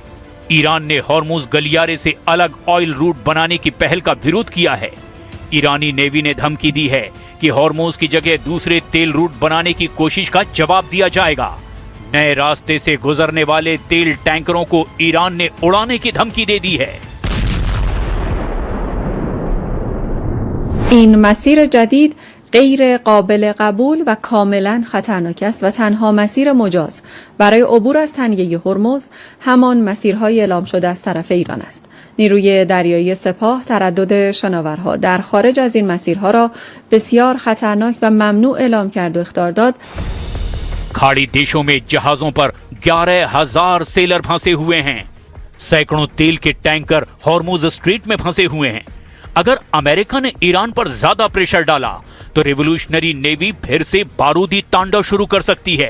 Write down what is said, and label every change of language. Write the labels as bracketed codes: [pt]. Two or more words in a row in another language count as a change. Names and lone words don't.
[hi] ईरान ने हॉर्मुज गलियारे से अलग ऑयल रूट बनाने की पहल का विरोध किया है। ईरानी नेवी ने धमकी दी है कि हॉर्मुज की जगह दूसरे तेल रूट बनाने की कोशिश का जवाब दिया जाएगा। नए रास्ते से गुजरने वाले तेल टैंकरों को ईरान ने उड़ाने की धमकी दे दी है। [fa] این مسیر جدید غیر قابل قبول و کاملا خطرناک است و تنها مسیر مجاز برای عبور از تنگه هرمز همان مسیرهای اعلام شده از طرف ایران است. نیروی دریایی سپاه تردد شناورها در خارج از این مسیرها را بسیار خطرناک و ممنوع اعلام کرد و اخطار داد. [hi] खाड़ी देशों में जहाजों पर 11,000 सेलर फंसे हुए हैं। सैकड़ों तेल के टैंकर हॉर्मुज स्ट्रेट में फंसे हुए हैं। अगर अमेरिका ने ईरान पर ज्यादा प्रेशर डाला तो [en] revolutionary navy [hi] फिर से बारूदी तांडव शुरू कर सकती है।